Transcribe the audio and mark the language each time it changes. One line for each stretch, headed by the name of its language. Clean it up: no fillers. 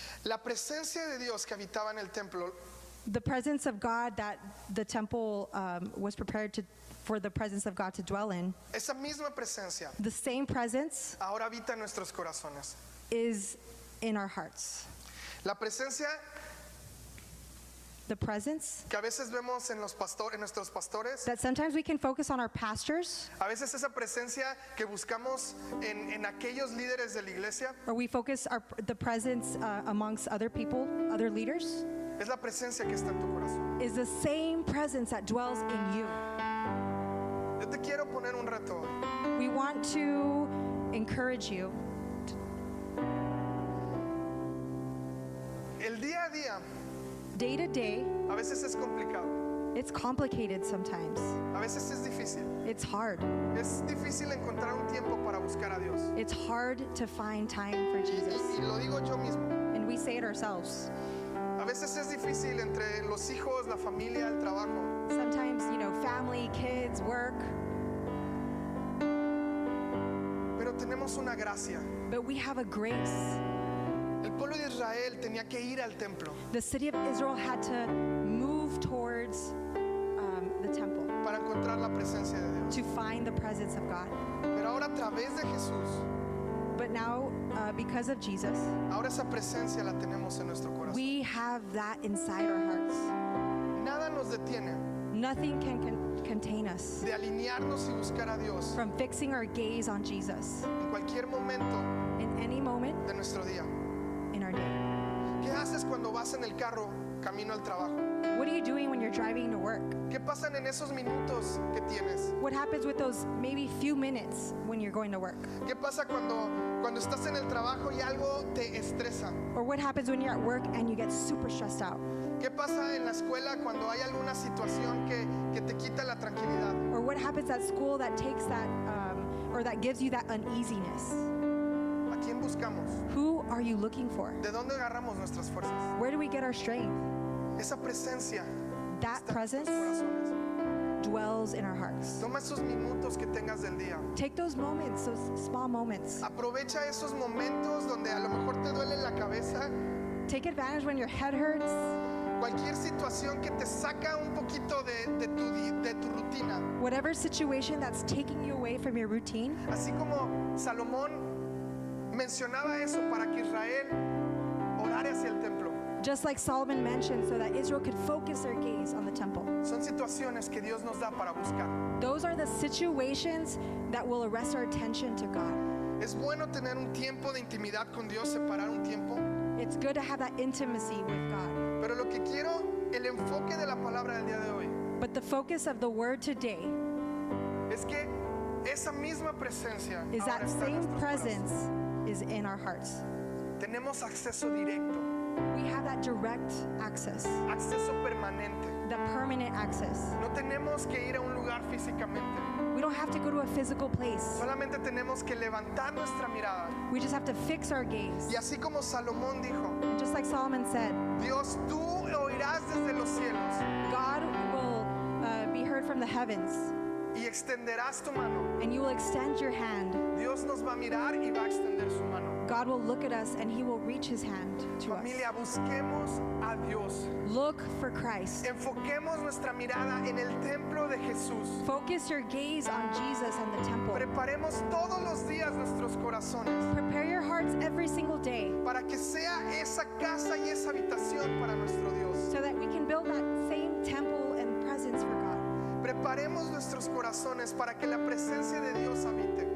Spanish: La presencia de Dios que habitaba en el templo
English: The presence of God that the temple was prepared for the presence of God to dwell in,
Spanish: esa misma presencia
English: the same presence
Spanish: ahora habita en nuestros corazones.
English: is in our hearts.
Spanish: La presencia
English: The presence
Spanish: que a veces vemos en nuestros pastores,
English: that sometimes we can focus on our pastors,
Spanish: a veces esa presencia que buscamos en aquellos líderes de la iglesia,
English: or we focus the presence amongst other people, other leaders,
Spanish: es la presencia que está en tu corazón.
English: is the same presence that dwells in you.
Spanish: Yo te quiero poner un reto hoy.
English: We want to encourage you.
Spanish: El día a día
English: Day to day,
Spanish: a veces es complicado,
English: it's complicated sometimes.
Spanish: a veces es difícil.
English: It's hard.
Spanish: Es difícil encontrar un tiempo para buscar a Dios.
English: It's hard to find time for
Spanish: Y
English: Jesus.
Spanish: lo digo yo mismo.
English: And we say it ourselves.
Spanish: A veces es difícil entre los hijos, la familia, el trabajo.
English: Sometimes, family, kids, work,
Spanish: Pero tenemos una gracia.
English: but we have a grace.
Spanish: El pueblo de Israel tenía que ir al templo
English: The city of Israel had to move towards the temple
Spanish: para encontrar la presencia de Dios.
English: to find the presence of God.
Spanish: Pero ahora a través de Jesús,
English: But now, because of Jesus,
Spanish: ahora esa presencia la tenemos en nuestro corazón.
English: we have that inside our hearts.
Spanish: Nada nos detiene
English: Nothing can contain us
Spanish: de alinearnos y buscar a Dios
English: from fixing our gaze on Jesus
Spanish: en cualquier momento
English: in any moment
Spanish: de nuestro día.
English: in our day.
Spanish: ¿Qué haces cuando vas en el carro camino al trabajo?
English: What are you doing when you're driving to work?
Spanish: ¿Qué pasan en esos minutos que tienes?
English: What happens with those maybe few minutes when you're going to work?
Spanish: ¿Qué pasa cuando estás en el trabajo y algo te estresa?
English: Or what happens when you're at work and you get super stressed out?
Spanish: ¿Qué pasa en la escuela cuando hay alguna situación que te quita la tranquilidad?
English: Or what happens at school that takes that, or that gives you that uneasiness?
Spanish: ¿A quién buscamos?
English: Who are you looking for?
Spanish: ¿De dónde agarramos nuestras fuerzas?
English: Where do we get our strength?
Spanish: Esa presencia
English: That
Spanish: está en
English: presence
Spanish: nuestros corazones.
English: dwells in our hearts.
Spanish: Toma esos minutos que tengas del día.
English: Take those moments, those small moments.
Spanish: Aprovecha esos momentos donde a lo mejor te duele la cabeza.
English: Take advantage when your head hurts.
Spanish: Cualquier situación que te saca un poquito de tu rutina.
English: Whatever situation that's taking you away from your routine.
Spanish: Así como Salomón mencionaba eso para que Israel orara hacia el templo.
English: Just like Solomon mentioned, so that Israel could focus their gaze on the temple.
Spanish: Son situaciones que Dios nos da para buscar.
English: Those are the situations that will arrest our attention to God.
Spanish: Es bueno tener un tiempo de intimidad con Dios, separar un tiempo.
English: It's good to have that intimacy with God.
Spanish: Pero lo que quiero, el enfoque de la palabra del día de hoy,
English: But the focus of the word today
Spanish: es que esa misma presencia
English: is
Spanish: ahora
English: that
Spanish: está en
English: same
Spanish: nuestros
English: presence
Spanish: corazones.
English: is in our hearts.
Spanish: Tenemos acceso directo,
English: We have that direct access,
Spanish: acceso permanente.
English: the permanent access.
Spanish: No tenemos que ir a un lugar físicamente.
English: We don't have to go to a physical place.
Spanish: Solamente tenemos que levantar nuestra mirada.
English: We just have to fix our gaze.
Spanish: Y así como Salomón dijo,
English: And just like Solomon said,
Spanish: Dios, tú oirás desde los cielos
English: God will be heard from the heavens,
Spanish: y extenderás tu mano.
English: and you will extend your hand.
Spanish: Dios nos va a mirar y va a extender su mano.
English: God will look at us and he will reach his hand to us.
Spanish: Familia, busquemos a Dios.
English: Look for Christ.
Spanish: Enfoquemos nuestra mirada en el templo de Jesús.
English: Focus your gaze on Jesus and the temple.
Spanish: Preparemos todos los días nuestros corazones
English: Prepare your hearts every single day
Spanish: para que sea esa casa y esa habitación para nuestro Dios.
English: so that we can build that same temple and presence for God.
Spanish: Preparemos nuestros corazones para que la presencia de Dios habite.